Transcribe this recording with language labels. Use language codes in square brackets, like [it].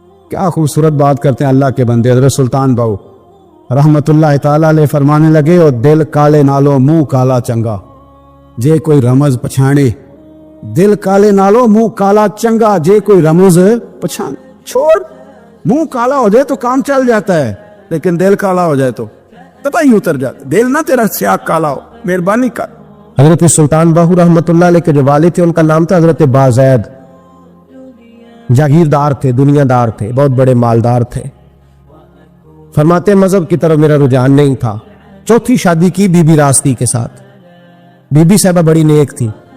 [ur] کیا خوبصورت بات کرتے ہیں اللہ کے بندے. حضرت سلطان باؤ رحمت اللہ تعالی علیہ فرمانے لگے اور [pa] دل کالے نالو منہ کالا چنگا جے کوئی رمز پچھانے. دل کالے نالو منہ کالا چنگا جے کوئی رمز پچھانے. [ur] چھوڑ، منہ کالا ہو جائے تو کام چل جاتا ہے، لیکن دل کالا ہو جائے تو پتہ ہی اتر جاتا. دل نہ تیرا سیاہ کالا ہو، مہربانی کر. حضرت سلطان باہو رحمت اللہ علیہ کے جو والد تھے ان کا نام تھا حضرت بازید. جاگیردار تھے، دنیا دار تھے، بہت بڑے مالدار تھے. فرماتے مذہب کی طرف میرا رجحان نہیں تھا. چوتھی شادی کی بی بی راستی کے ساتھ. بی بی صاحبہ بڑی نیک تھی.